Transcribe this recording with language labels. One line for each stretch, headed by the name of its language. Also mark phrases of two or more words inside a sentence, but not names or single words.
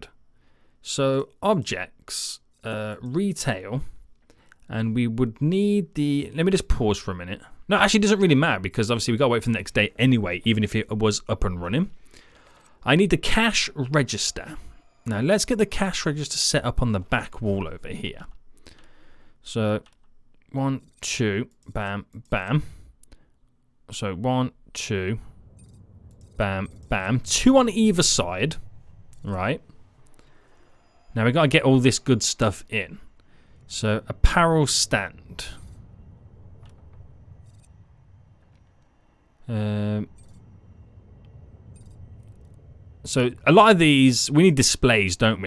English: So objects, retail, and we would need the, let me just pause for a minute. No, actually it doesn't really matter because obviously we got to wait for the next day anyway, even if it was up and running. I need the cash register. Now let's get the cash register set up on the back wall over here. So 1, 2, bam, bam. So 1, 2, bam, bam. 2 on either side, right? Now we got to get all this good stuff in. So apparel stand. So a lot of these, we need displays, don't we?